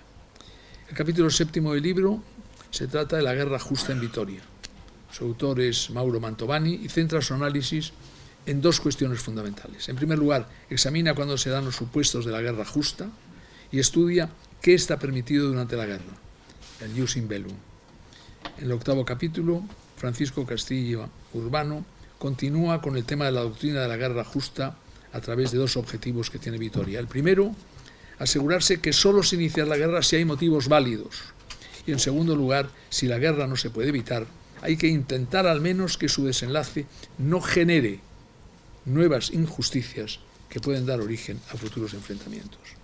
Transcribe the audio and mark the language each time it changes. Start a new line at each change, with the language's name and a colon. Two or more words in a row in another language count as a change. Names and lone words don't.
Spanish: El capítulo séptimo del libro se trata de la guerra justa en Vitoria. Su autor es Mauro Mantovani y centra su análisis en dos cuestiones fundamentales. En primer lugar, examina cuándo se dan los supuestos de la guerra justa y estudia qué está permitido durante la guerra, el
Latin: ius in bellum.
Spanish: En el octavo capítulo, Francisco Castilla Urbano continúa con el tema de la doctrina de la guerra justa a través de dos objetivos que tiene Vitoria. El primero, asegurarse que solo se inicia la guerra si hay motivos válidos. Y en segundo lugar, si la guerra no se puede evitar, hay que intentar al menos que su desenlace no genere nuevas injusticias que pueden dar origen a futuros enfrentamientos.